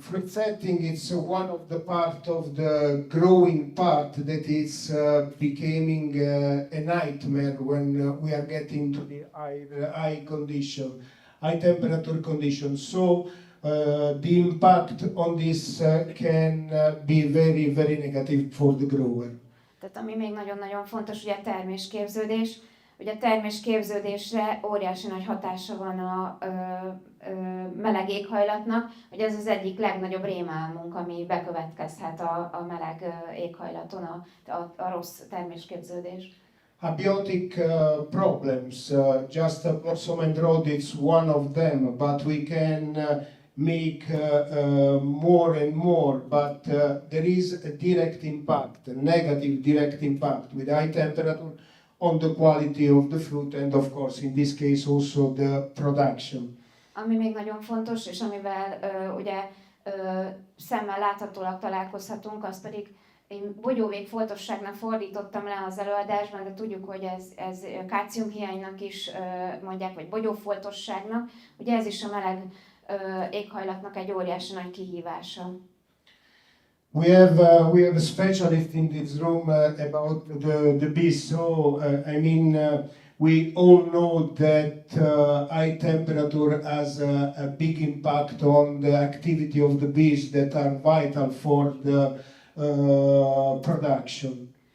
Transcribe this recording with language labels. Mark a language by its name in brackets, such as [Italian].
[English] Fruit setting is one of the part of the growing part that is becoming a nightmare when we are getting to the high condition, high temperature condition. So the impact on this can be very, very negative for the grower. [Hungarian] Tehát ami még nagyon-nagyon fontos, ugye a termésképződés. Ugye a termésképződésre óriási nagy hatása van a meleg éghajlatnak, hogy ez az egyik legnagyobb rémálmunk, ami bekövetkezhet a meleg éghajlaton, a rossz termésképződés. [English] Abiotic problems, just blossom and rot is one of them, but we can make more and more, but there is a direct impact, a negative direct impact with high temperature on the quality of the fruit and of course in this case also the production. [Hungarian] Ami még nagyon fontos, és amivel ugye szemmel láthatólag találkozhatunk, az pedig Én bogyóvégfoltosságnak fordítottam le az előadásban, de tudjuk, hogy ez kálciumhiánynak is mondják, vagy bogyófoltosságnak. Ugye ez is a meleg éghajlatnak egy óriási nagy kihívása. [English] We have a specialist in this room about the bees. So I mean, we all know that high temperature has a big impact on the activity of the bees that are vital for the production.